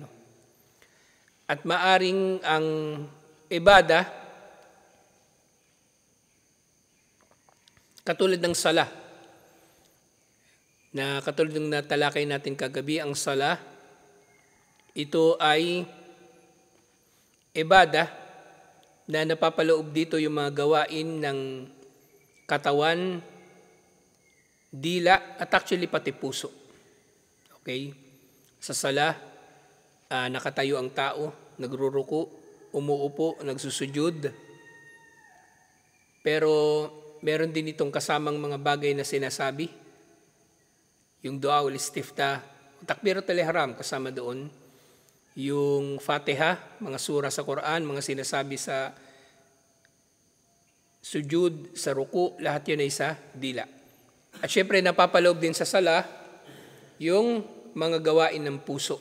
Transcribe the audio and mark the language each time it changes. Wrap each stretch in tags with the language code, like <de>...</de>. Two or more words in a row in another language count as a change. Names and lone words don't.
<tl>At maaring ang ibada, katulad ng sala, na katulad ng natalakay natin kagabi, ang sala, ito ay ibada na napapaloob dito yung mga gawain ng katawan, dila, at actually pati puso. Okay? Sa sala, nakatayo ang tao, nagruruko, umuupo, nagsusujud. Pero meron din itong kasamang mga bagay na sinasabi. Yung</tl> <ar>دعاء الاستفتاح, تكبيرة الإحرام</ar> <tl>kasama doon. Yung Fatiha, mga sura sa Quran, mga sinasabi sa sujud, sa ruku, lahat yun ay sa dila. At syempre napapaloob din sa sala yung mga gawain ng puso.</tl>